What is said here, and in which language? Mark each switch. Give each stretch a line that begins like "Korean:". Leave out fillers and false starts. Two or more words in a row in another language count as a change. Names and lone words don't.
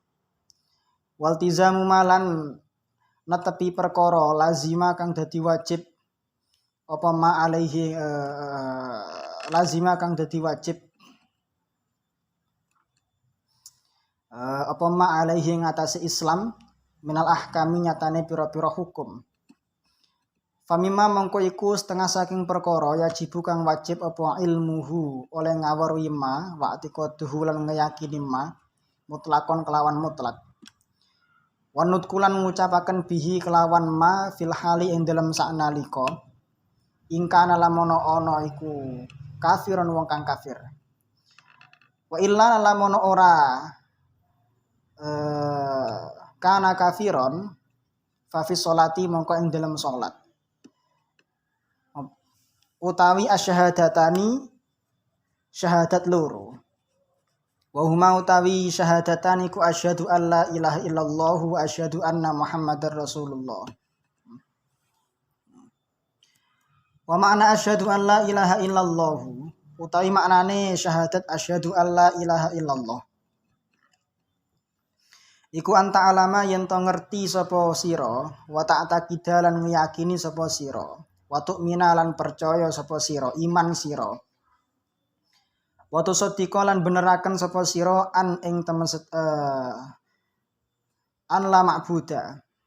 Arabic: والتزام ما
Javanese: netepi perkara lazima kang dadi wajib apa
Arabic: ما عليه
Javanese: lazima kang dadi wajib apa
Arabic: ما عليه
Javanese: ing atase Islam
Arabic: من الأحكام
Javanese: nyatane pira-pira hukum. Famima mongko iku setengah saking perkara yajibu kang wajib apa ilmuhu oleh ngaweruhi ma wa atiqaduhu lan ngeyakini ma mutlakon kelawan mutlak. Wanut kulan ngucapaken bihi kelawan
Arabic: ما في الحال
Javanese: ing dalem saknalika ingkana lamono ana iku kafiron wong kang kafir.
Arabic: وإلا
Javanese: lamono ora
Arabic: كان كافرا ففي صلاة
Javanese: mongko ing dalem salat. Utawi asyhadatani syahadat loro.
Arabic: وهما
Javanese: utawi syahadatan iku
Arabic: أشهد أن لا إله إلا الله وأشهد أن محمدا رسول الله. ومعنى أشهد أن لا إله إلا الله
Javanese: utawi maknane syahadat
Arabic: أشهد أن لا إله إلا الله
Javanese: iku
Arabic: أن تعلم
Javanese: yen to ngerti sapa sira
Arabic: وتعتقد
Javanese: lan ngiyakini sapa sira
Arabic: وتؤمن
Javanese: lan percaya sapa sira iman sira
Arabic: وتصدق
Javanese: lan beneraken sapa sira an ing temen
Arabic: أن لا معبود